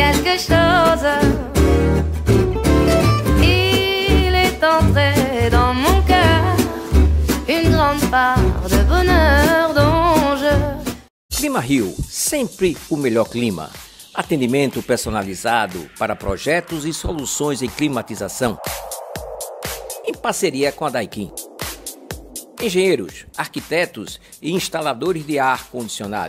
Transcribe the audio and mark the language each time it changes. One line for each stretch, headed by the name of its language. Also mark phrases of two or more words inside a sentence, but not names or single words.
French: des choses. Il est entré dans mon cœur une grande part de bonheur dont je...
Portuguese: Clima Rio, sempre o melhor clima. Atendimento personalizado para projetos e soluções em climatização. Em parceria com a Daikin. Engenheiros, arquitetos e instaladores de ar-condicionado.